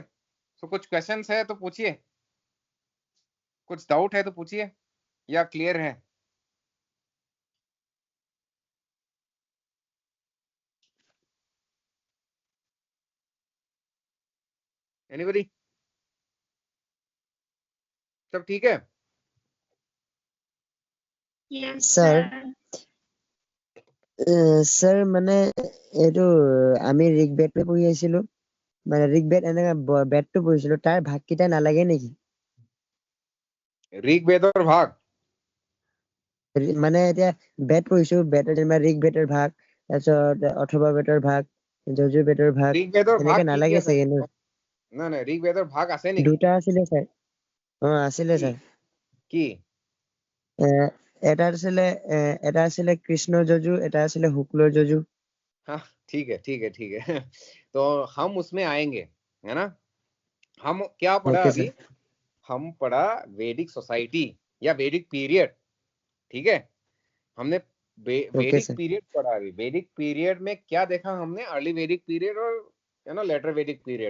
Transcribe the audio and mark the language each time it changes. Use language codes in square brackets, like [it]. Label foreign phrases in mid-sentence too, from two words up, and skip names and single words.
[hi] तो कुछ क्वेश्चंस है तो पूछिए, कुछ डाउट है तो पूछिए, या क्लियर है। एनीबॉडी, सब ठीक है। [as] স্যার স্যার মানে এইটো আমি ঋগ্বেদটো পঢ়ি আছিলো, মানে ঋগ্বেদ এনেকে বেদটো পঢ়িছিলো, তাৰ ভাগকেইটা নালাগে নেকি? [hi] ऋग्वेद और भाग, [as] মানে এতিয়া বেদ পঢ়িছো, বেদৰ যেনিবা ঋগ বেদৰ ভাগ, তাৰপিছত অথৰ্ব বেদৰ ভাগ, যজুৰ বেদৰ ভাগ, ঋগ্বেদৰ ভাগ এনেকে কি কি নালাগে আছে? চাগে ন? না না, ঋগ্বেদৰ ভাগ আছে নেকি? দুটা আছিলে ছাৰ। আছিলে কি ছাৰ। কি? এটা আছিলে এটা আছিলে কৃষ্ণ যজু, এটা আছিলে শুক্ল যজু। [hi] हाँ ठीक है ठीक है ठीक है तो हम उसमें आएंगे, है ना। हम क्या पढ़ा ओके अभी? सर। हम पढ़ा वैदिक सोसाइटी या वैदिक पीरियड, ठीक है। हमने ओके वैदिक सर। पीरियड पढ़ा अभी। वैदिक पीरियड में क्या देखा हमने? अर्ली वैदिक पीरियड और लेटर वैदिक पीरियड।